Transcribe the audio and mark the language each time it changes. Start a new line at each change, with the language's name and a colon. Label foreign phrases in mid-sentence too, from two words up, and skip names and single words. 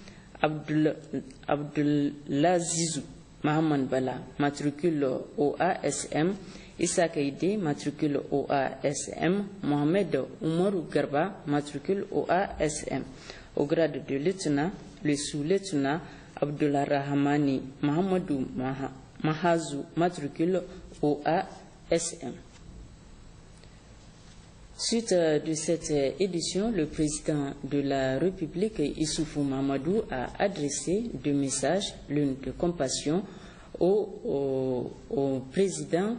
French: Abdulazizou Mohamed Bala, matricule OASM, Issa Kaïdé, matricule OASM, Mohamed Oumarou Garba, matricule OASM. Au grade de lieutenant, le sous-lieutenant Abdullah Rahmani Mahamadou Mahazou, matricule OASM. Suite de cette édition, le président de la République, Issoufou Mahamadou, a adressé deux messages, l'un de compassion au président.